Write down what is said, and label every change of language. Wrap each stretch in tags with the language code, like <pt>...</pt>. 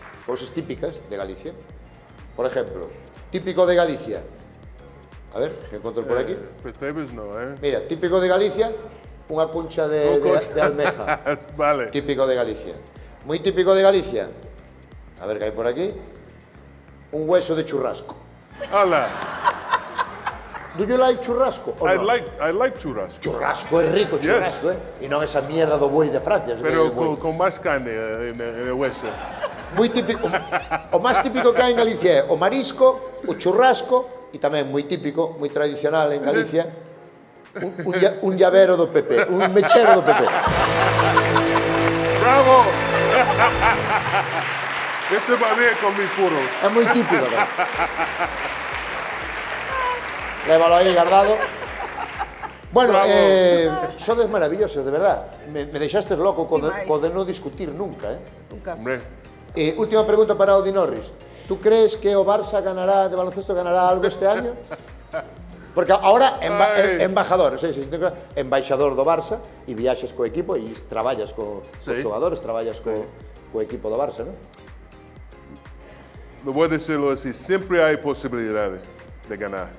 <gl>Cousas típicas de Galicia.</gl> <es>Por ejemplo, típico de Galicia.</es> <gl>A ver, que encontro por aquí. Percebes no, Mira, típico de Galicia, unha puncha de almeja. Vale.</gl> <es>Típico de Galicia. Muy típico de Galicia. A ver qué hay por aquí. Un hueso de churrasco. Hola.</es> <en>Do you like churrasco? o I no? like churrasco.</en> <gl>Churrasco é rico, churrasco, E non esa mierda do boi de Francia.</gl> <es>Pero con más carne en el hueso.</es> <gl>Moi típico. O máis típico que hai en Galicia é o marisco, o churrasco e tamén moi típico, moi tradicional en Galicia, un llavero do PP, un mechero do PP.</gl> <es>¡Bravo! Este va bien con mis puros.</es> <gl>É moi típico, cara. Lévalo aí guardado. Bueno, sodes maravillosos, de verdad. Me deixastes loco co de non discutir nunca, Nunca.</gl> <es>Hombre, Última pregunta para Odi Norris. ¿Tú crees que o Barça ganará, de baloncesto, ganará algo este año? Porque ahora embajador,</es> <gl>embaixador do Barça e viaxes co equipo e traballas cos xogadores, traballas co equipo do Barça, ¿no?</gl> <es>lo voy a decirlo así, siempre hay posibilidades de ganar.</es>